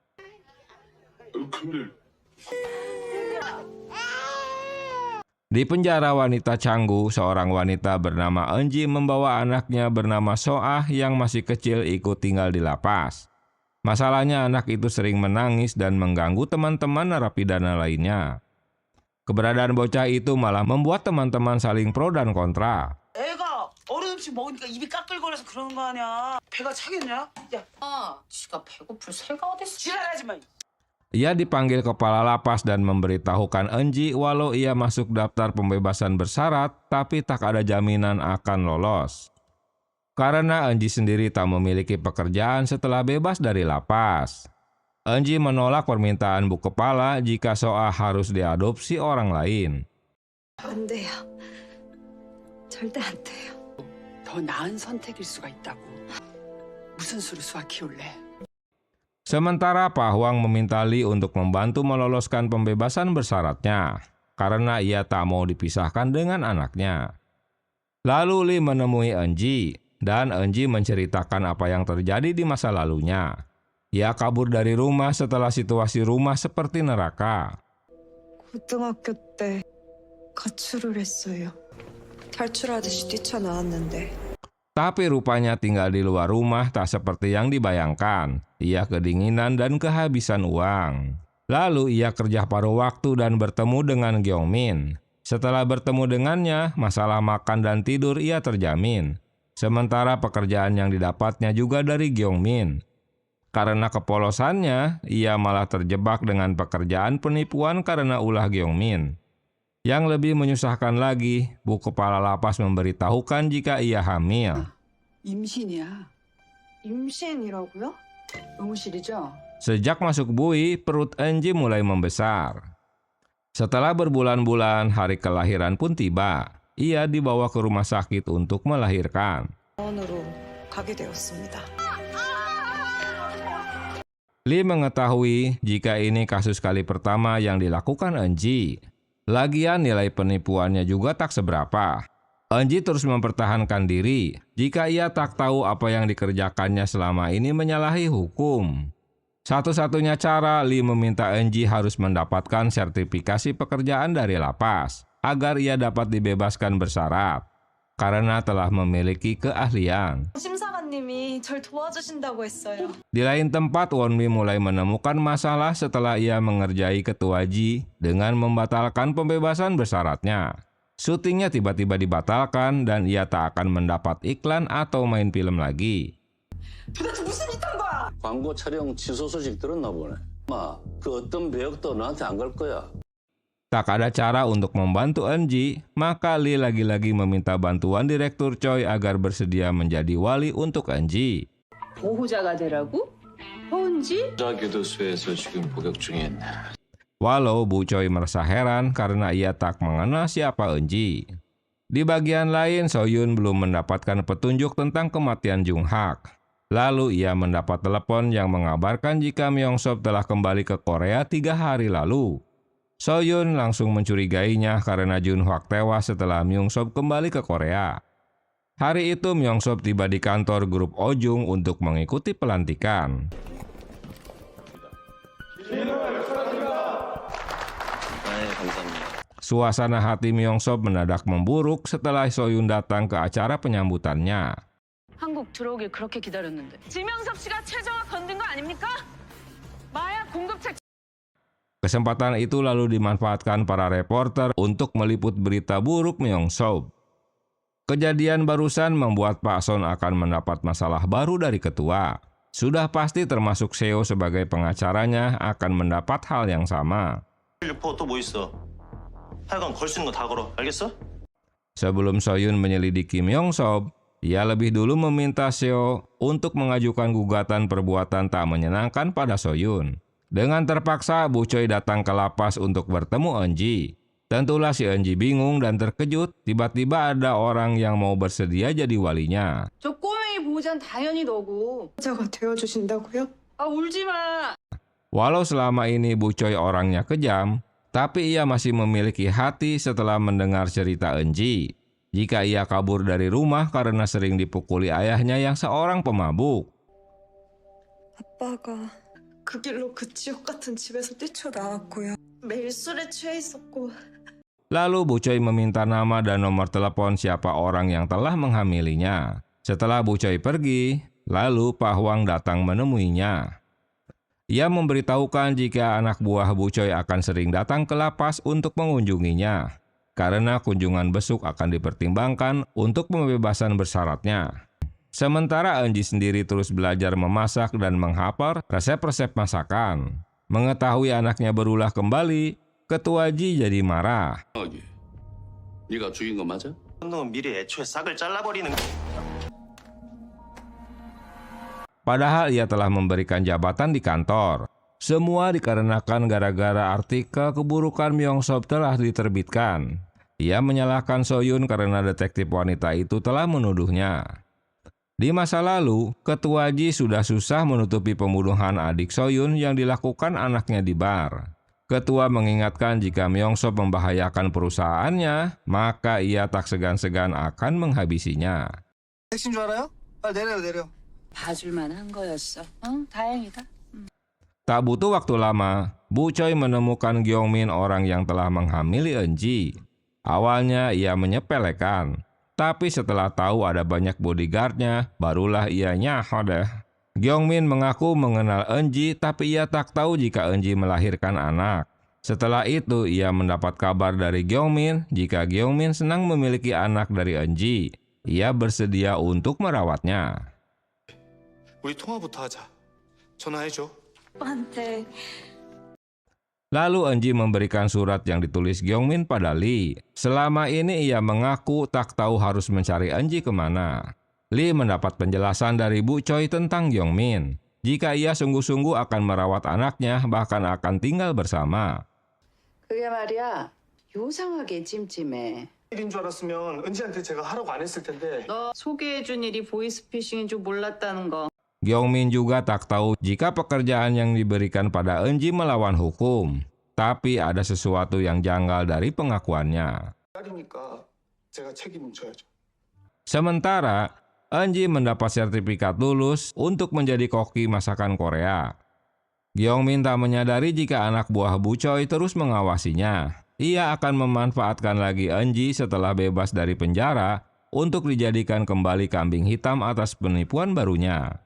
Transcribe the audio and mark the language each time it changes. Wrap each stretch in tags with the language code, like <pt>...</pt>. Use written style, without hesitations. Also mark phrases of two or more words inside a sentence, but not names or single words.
<id>Di penjara wanita Canggu, seorang wanita bernama Eunji membawa anaknya bernama Soah yang masih kecil ikut tinggal di lapas. Masalahnya anak itu sering menangis dan mengganggu teman-teman narapidana lainnya. Keberadaan bocah itu malah membuat teman-teman saling pro dan kontra.</id> <ko>애가 어른 음식 먹으니까 입이 까끌거려서 그러는 거 아니야. 배가 차겠냐? 야, 지가 배고플 새가 어딨어. 지랄하지 마.</ko> <id>Ia dipanggil kepala lapas dan memberitahukan Eunji walau ia masuk daftar pembebasan bersyarat, tapi tak ada jaminan akan lolos. Karena Eunji sendiri tak memiliki pekerjaan setelah bebas dari lapas. Eunji menolak permintaan Bu Kepala jika Soah harus diadopsi orang lain.</id> <ko>안 돼요. 절대 안 돼요. 더 나은 선택일 수가 있다고. 무슨 수로 수아 키울래?</ko> <id>Sementara Pak Hwang meminta Lee untuk membantu meloloskan pembebasan bersyaratnya, karena ia tak mau dipisahkan dengan anaknya. Lalu Lee menemui Eunji, dan Eunji menceritakan apa yang terjadi di masa lalunya. Ia kabur dari rumah setelah situasi rumah seperti neraka.</id> <ko>고등학교 때 가출을 했어요. 탈출하듯이 뛰쳐나왔는데</ko> <id>Tapi rupanya tinggal di luar rumah tak seperti yang dibayangkan. Ia kedinginan dan kehabisan uang. Lalu ia kerja paruh waktu dan bertemu dengan Gyeongmin. Setelah bertemu dengannya, masalah makan dan tidur ia terjamin. Sementara pekerjaan yang didapatnya juga dari Gyeongmin. Karena kepolosannya, ia malah terjebak dengan pekerjaan penipuan karena ulah Gyeongmin. Yang lebih menyusahkan lagi, Bu Kepala Lapas memberitahukan jika ia hamil.</id> <ko>임신이야. 임신이라고요? 의무실이죠?</ko> <id>Sejak masuk bui, perut Eunji mulai membesar. Setelah berbulan-bulan, hari kelahiran pun tiba. Ia dibawa ke rumah sakit untuk melahirkan.</id> <ko>병원으로 가게 되었습니다.</ko> <id>Lee mengetahui jika ini kasus kali pertama yang dilakukan Eunji. Lagian nilai penipuannya juga tak seberapa. Eunji terus mempertahankan diri jika ia tak tahu apa yang dikerjakannya selama ini menyalahi hukum. Satu-satunya cara, Lee meminta Eunji harus mendapatkan sertifikasi pekerjaan dari lapas agar ia dapat dibebaskan bersyarat karena telah memiliki keahlian.</id> <ko>심사관님이 절 도와주신다고 했어요.</ko> <id>Di lain tempat, Wonmi mulai menemukan masalah setelah ia mengerjai ketua Ji dengan membatalkan pembebasan bersyaratnya. Syutingnya tiba-tiba dibatalkan dan ia tak akan mendapat iklan atau main film lagi.</id> <ko>도대체 무슨 짓 한 거야? 광고 촬영 취소 소식 들었나 보네. 그 어떤 배역도 너한테 안 갈 거야.</ko> <id>Tak ada cara untuk membantu Eunji, maka Lee lagi-lagi meminta bantuan Direktur Choi agar bersedia menjadi wali untuk Eunji.</id> <ko>보호자가 되라고? 호은지? 교도소에서 지금 복역 중인.</ko> <id>Walau Bu Choi merasa heran karena ia tak mengenal siapa Eunji. Di bagian lain, Soyun belum mendapatkan petunjuk tentang kematian Jung-hak. Lalu ia mendapat telepon yang mengabarkan jika Myeong-sop telah kembali ke Korea 3 hari lalu. Soyun langsung mencurigainya karena Jun-hak tewas setelah Myeong-sop kembali ke Korea. Hari itu Myeong-sop tiba di kantor grup Ojung untuk mengikuti pelantikan. Suasana hati Myeong-sop mendadak memburuk setelah Soyun datang ke acara penyambutannya.</id> <ko>한국 들어오길 그렇게 기다렸는데. 지명섭 씨가 최저와 건든 거 아닙니까? 마약 공급책.</ko> <id>Kesempatan itu lalu dimanfaatkan para reporter untuk meliput berita buruk Myeong-sop. Kejadian barusan membuat Pak Son akan mendapat masalah baru dari ketua. Sudah pasti termasuk Seo sebagai pengacaranya akan mendapat hal yang sama.</id> <ko>리포 또 뭐 있어? 하여간 걸 수 있는 거 다 걸어. 알겠어?</ko> <id>Sebelum Soyun menyelidiki Myeong-sop, ia lebih dulu meminta Seo untuk mengajukan gugatan perbuatan tak menyenangkan pada Soyun. Dengan terpaksa, Bu Choi datang ke lapas untuk bertemu Eunji. Tentulah si Eunji bingung dan terkejut, tiba-tiba ada orang yang mau bersedia jadi walinya.</id> <ko>저 꼬맹이 보호자는 당연히 너고. 자가 되어주신다고요? 아 울지 마.</ko> <id>Walau selama ini Bu Choi orangnya kejam, tapi ia masih memiliki hati setelah mendengar cerita Eunji. Jika ia kabur dari rumah karena sering dipukuli ayahnya yang seorang pemabuk.</id> <ko>아빠가 그 길로 그 지옥 같은 집에서 뛰쳐나왔고요. 매일 술에 취해 있었고.</ko> <id>Lalu Bu Choi meminta nama dan nomor telepon siapa orang yang telah menghamilinya. Setelah Bu Choi pergi, lalu Pak Hwang datang menemuinya. Ia memberitahukan jika anak buah Bu Choi akan sering datang ke lapas untuk mengunjunginya, karena kunjungan besuk akan dipertimbangkan untuk pembebasan bersyaratnya. Sementara Eunji sendiri terus belajar memasak dan menghafal resep-resep masakan. Mengetahui anaknya berulah kembali, Ketua Ji jadi marah.</id> <ko>네가 죽인 거 맞아? 놈은 미리 애초에 싹을 잘라버리는.</ko> <id>Padahal ia telah memberikan jabatan di kantor. Semua dikarenakan gara-gara artikel keburukan Myeong-sop telah diterbitkan. Ia menyalahkan Soyun karena detektif wanita itu telah menuduhnya. Di masa lalu, Ketua Ji sudah susah menutupi pembunuhan adik Soyun yang dilakukan anaknya di bar. Ketua mengingatkan jika Myeong-sop membahayakan perusahaannya, maka ia tak segan-segan akan menghabisinya.</id> <ko>택시인 줄 알아요? 빨리 내려. 봐줄 만한 거였어. 응, 다행이다.</ko> <id>Tak butuh waktu lama, Bu Choi menemukan Gyeongmin, orang yang telah menghamili Eunji. Awalnya ia menyepelekan, tapi setelah tahu ada banyak bodyguardnya, barulah ia nyaho deh. Gyeongmin mengaku mengenal Eunji, tapi ia tak tahu jika Eunji melahirkan anak. Setelah itu, ia mendapat kabar dari Gyeongmin jika Gyeongmin senang memiliki anak dari Eunji. Ia bersedia untuk merawatnya.</id> <ko>우리 통화부터 하자. 전화해줘. 오빠한테</ko> <id>Lalu Eunji memberikan surat yang ditulis Gyeongmin pada Lee. Selama ini ia mengaku tak tahu harus mencari Eunji kemana. Lee mendapat penjelasan dari Bu Choi tentang Gyeongmin. Jika ia sungguh-sungguh akan merawat anaknya, bahkan akan tinggal bersama.</id> <ko>그게 말이야 요상하게 찜찜해. 일인 줄 알았으면 은지한테 제가 하라고 안 했을 텐데. 너 소개해준 일이 보이스피싱인 줄 몰랐다는 거.</ko> <id>Gyeongmin juga tak tahu jika pekerjaan yang diberikan pada Eunji melawan hukum. Tapi ada sesuatu yang janggal dari pengakuannya.</id> <ko>딸이니까 제가 책임은 져야죠.</ko> <id>Sementara, Eunji mendapat sertifikat lulus untuk menjadi koki masakan Korea. Gyeongmin tak menyadari jika anak buah Bu Choi terus mengawasinya. Ia akan memanfaatkan lagi Eunji setelah bebas dari penjara untuk dijadikan kembali kambing hitam atas penipuan barunya.</id>